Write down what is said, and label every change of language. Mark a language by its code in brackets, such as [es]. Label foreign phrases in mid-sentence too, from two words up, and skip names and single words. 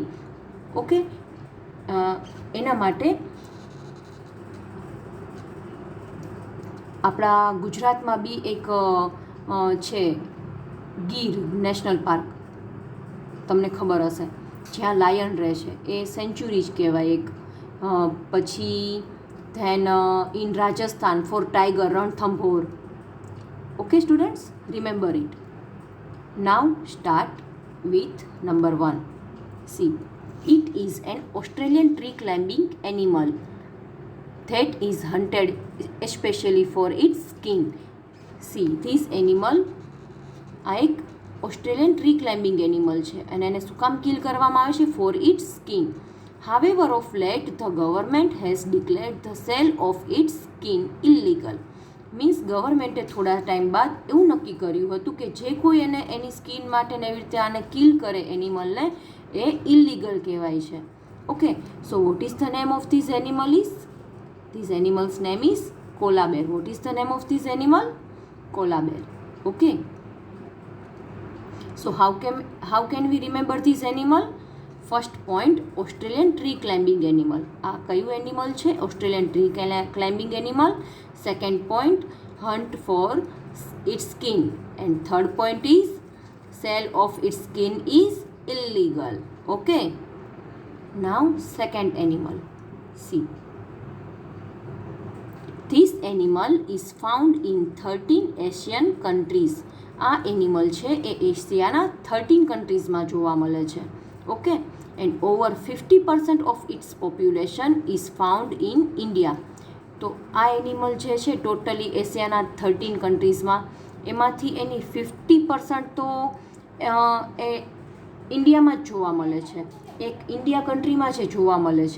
[gu] ઓકે, એના માટે આપણા ગુજરાતમાં બી એક છે ગીર નેશનલ પાર્ક, તમને ખબર હશે, જ્યાં લાયન રહે છે, એ સેન્ચુરી જ કહેવાય એક. [en] પછી then in Rajasthan for tiger Ranthambore. Okay students, remember it. Now start with number 1. સી, it is an Australian tree climbing animal that is hunted especially for its skin. See, this animal આ એક Australian tree climbing animal છે અને એને શું કામ કિલ કરવામાં આવે છે? For its skin. However of late the government has declared the sale of its skin illegal. [gu] મીન્સ ગવર્મેન્ટે થોડા ટાઈમ બાદ એવું નક્કી કર્યું હતું કે જે કોઈ એને એની સ્કિન માટે એવી રીતે આને કિલ કરે એનિમલને, એ ઇલીગલ કહેવાય છે. [en] Okay, so what is the name of this animal is? This animal's name is koala bear. What is the name of this animal? Koala bear. Okay, so how can we remember this animal? First point, Australian tree climbing animal. [gu] આ કયું એનિમલ છે? [en] Australian tree climbing animal. Second point, hunt for its skin. And third point is sale of its skin is illegal. Okay, now second animal. See, this animal is found in 13 Asian countries. [gu] આ એનિમલ છે એ એશિયાના 13 કન્ટ્રીઝમાં જોવા મળે છે. [en] Okay, and over 50% of its population is found in India. [gu] તો આ એનિમલ જે છે ટોટલી એશિયાના 13 કન્ટ્રીઝમાં, એમાંથી એની 50% તો એ ઇન્ડિયામાં જ જોવા મળે છે, એક ઇન્ડિયા કન્ટ્રીમાં જ જોવા મળે છે.